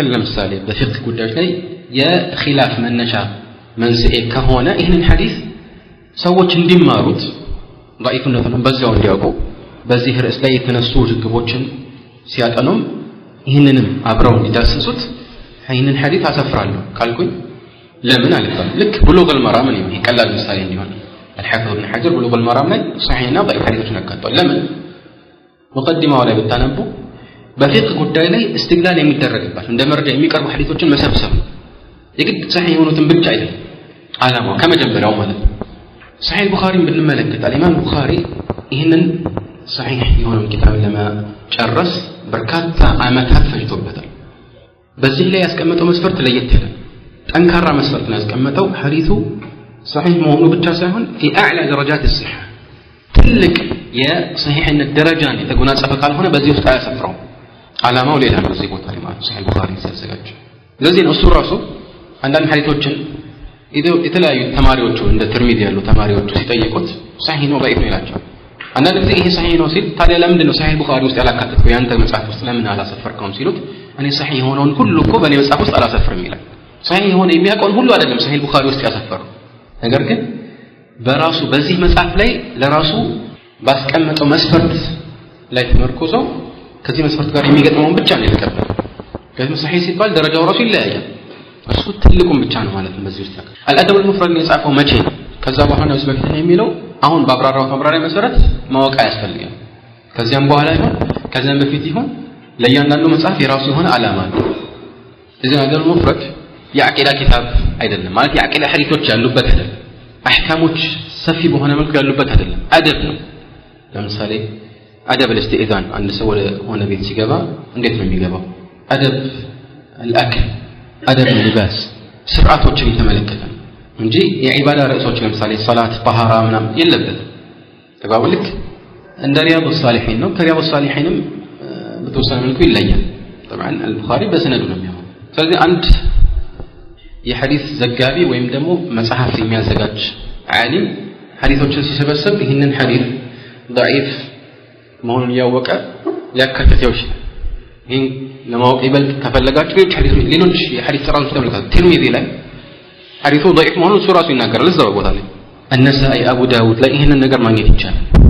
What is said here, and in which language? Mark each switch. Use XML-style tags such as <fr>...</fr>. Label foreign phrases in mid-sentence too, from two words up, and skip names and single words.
<am>ለምሳሌ በፍቅህ ጉዳዮች ላይ የኺላፍ መነሻ መንስኤ ከሆነ ይህንን ሐዲስ ሰዎች እንዲማሩት ضعيفነቱን በዛው እንዲያውቁ በዚህ ርዕስ ላይ የተነሱ ውዝግቦችን ሲያጠኑም ይህንንም አብረው እንዲዳስሱት ይህንን ሐዲስ አሰፍራለሁ ካልኩኝ ለምን አልባል ልክ ብሉግል መራም ነው ይቀላል ምሳሌ እንዲሆን الحافظ ابن حجر ብሉግል መራም ላይ صحيحና ضعيف ሐዲሶችን አካቷል ለምን مقدمه ላይ ብታነቡ በፊቅህ ጉዳይ ላይ استدلال የሚደረግባቸው እንደ መረጃ የሚቀርቡ ሐዲሶችን መሰብሰብ የግድ صحيح የሆኑትን ብቻ አይደለም ዓላማው ከመጀመሪያው ማለት ነው صحيح البخاري ብንመለከት الامام البخاري ይህንን صحيح የሆነውን ኪታብ ለመጨረስ በርካታ ዓመታት ፈጅቶበታል በዚህ ላይ ያስቀመጠው መስፈርት ለየት ያለ ጠንካራ መስፈርት ነው ያስቀመጠው ሐዲሱ صحيح መሆኑ ብቻ ሳይሆን</am> <ar>في اعلى درجات الصحه</ar> <am>ትልቅ የصحيحነት ደረጃን የተጎናጸፈ ካልሆነ በዚህ ውስጥ አያሰፍረው ዓላማው ሌላ ነው እዚህ ቦታ ላይ ማለት صحيح البخاري ሲያዘጋጅ ለዚህ ነው እሱ ራሱ አንዳንድ ሐዲሶችን የተለያዩ ተማሪዎቹ እንደ ትርሚዚ ያሉ ተማሪዎቹ ሲጠይቁት صحيح ነው ضعيف ነው ይላቸው አንዳንድ ጊዜ ይሄ صحيح ነው ሲል ታዲያ ለምንድን ነው صحيح البخاري ውስጥ ያላካተተው ያንተ መጽሐፍ ውስጥ ለምን አላሰፈርከውም ሲሉት እኔ صحيح የሆነውን ሁሉ እኮ በእኔ መጽሐፍ ውስጥ አላሰፍርም ይላል صحيح የሆነ የሚያውቀውን ሁሉ አይደለም صحيح البخاري ውስጥ ያሰፈረው ነገር ግን በራሱ በዚህ መጽሐፍ ላይ ለራሱ ባስቀመጠው መስፈርት ላይ ተመርኩዞ ከዚህ መስፈርት ጋር የሚገጥመውን ብቻ ነው የተቀበለው ከዚህ صحيح ሲባል ደረጃው ራሱ ይለያያል እሱ ትልቁን ብቻ ነው ማለት ነው በዚህ ውስጥ الادب المفرد ነው የጻፈው መቼ ነው ከዛ በኋላ ነው በፊት ነው የሚለው አሁን በአብራራው ማብራሪያ መሰረት ማወቅ ያስፈልጋል ከዚያም በኋላ ይሁን ከዚያም በፊት ይሁን ለእያንዳንዱ መጽሐፍ የራሱ የሆነ ዓላማ አለው እዚህ الادب المفرد የአቂዳ ኪታብ አይደለም ማለት የአቂዳ ሐዲሶች ያሉበት አይደለም አህካሞች ሰፊ በሆነ መልኩ ያሉበት አይደለም አደብ ነው ለምሳሌ</am> <ar>أدب الاستئذان</ar> <am>አንድ ሰው ወደ ሆነ ቤት ሲገባ እንዴት ነው የሚገባው</am> <ar>أدب الأكل أدب اللباس</ar> <am>ስርዓቶችን የተመለከተ እንጂ የዒባዳ ርዕሶች ለምሳሌ ሶላት طهارة ምናምን የለበትም ተባብልክ እንደ ሪያድ الصالحين ነው ከሪያድ الصالحينም በተወሰነ መልኩ ይለያል طبعا البخاري በሰነዱ ነው የሚሆነው ስለዚህ አንድ የሐዲስ ዘጋቢ ወይም ደግሞ መጽሐፍ የሚያዘጋጅ ዓሊም ሐዲሶችን ሲሰበስብ ይህንን ሐዲስ ضعيف መሆኑን ያወቀ ሊያካትተው ይችላል ይህን ለማወቅ ይበልጥ ከፈለጋችሁ ሌሎች የሐዲስ ጥራዞች ተመልከቱ ትርሚዚ ላይ ሐዲሱ ضعيف መሆኑን እሱ ራሱ ይናገራል እዛው ቦታ ላይ النسائي አቡ ዳውድ ላይ ይህንን ነገር ማግኘት ይቻላል</am>